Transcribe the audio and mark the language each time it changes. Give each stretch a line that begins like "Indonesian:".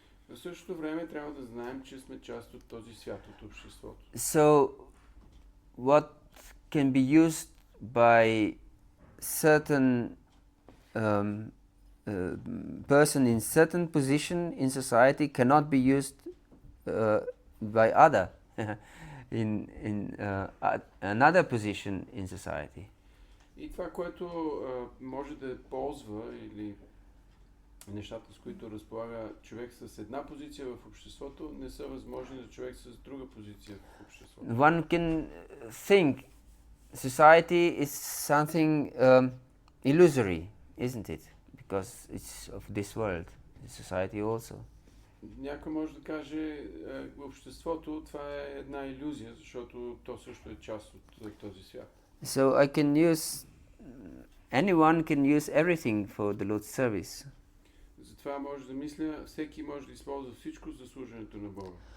Bulgarian: В същото време трябва да знаем, че сме част от този свят, от обществото.
English: So, what can be used by certain person in certain position in society cannot be used by other in another position in society.
Bulgarian: И това, което може да ползва или нещата, с които разполага човек с една позиция в обществото, не са възможни за човек с друга позиция в обществото.
English: One can think society is something illusory, isn't it? Because it's of this world, society also.
Bulgarian: Някой може да каже, обществото това е една илюзия, защото то също е част от този свят.
English: So anyone can use everything for the Lord's service.
Bulgarian: Затова може да мисля, всеки може да използва всичко за служенето на Бога.